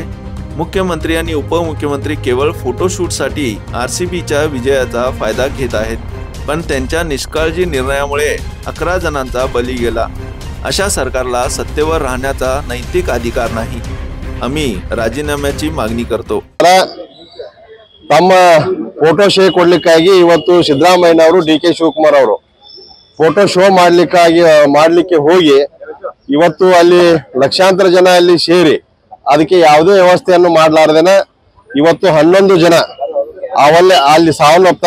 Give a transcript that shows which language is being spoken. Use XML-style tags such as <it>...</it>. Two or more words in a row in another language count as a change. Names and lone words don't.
<mr>मुख्यमंत्री आणि उपमुख्यमंत्री केवळ फोटोशूटसाठी आरसीबीच्या विजयाचा फायदा घेत आहेत, पण त्यांच्या निष्काळजी निर्णयामुळे 11 जणांचा बळी गेला। अशा सरकारला सत्तेवर राहण्याचा नैतिक अधिकार नाही। आम्ही राजीनाम्याची मागणी करतो।</mr> <kn>ತಮ್ಮ</kn> <en>photo show</en> <kn>ಕೊಡ್ಲಿಕ್ಕಾಗಿ ಇವತ್ತು ಸಿದ್ದರಾಮಯ್ಯ ಅವರು ಡಿ.ಕೆ. ಶಿವಕುಮಾರ್ ಅವರು</kn> <en>photo show</en> <kn>ಮಾಡಲಿಕ್ಕೆ ಹೋಗಿ ಇವತ್ತು ಅಲ್ಲಿ ಲಕ್ಷಾಂತರ ಜನ ಅಲ್ಲಿ ಸೇರಿ ಅದಕ್ಕೆ ಯಾವುದೇ ವ್ಯವಸ್ಥೆಯನ್ನು ಮಾಡಲಾರದೇನೆ ಇವತ್ತು 11 ಜನ ಅಲ್ಲಿ ಸಾವನ್ನಪ್ತಾರ।</kn>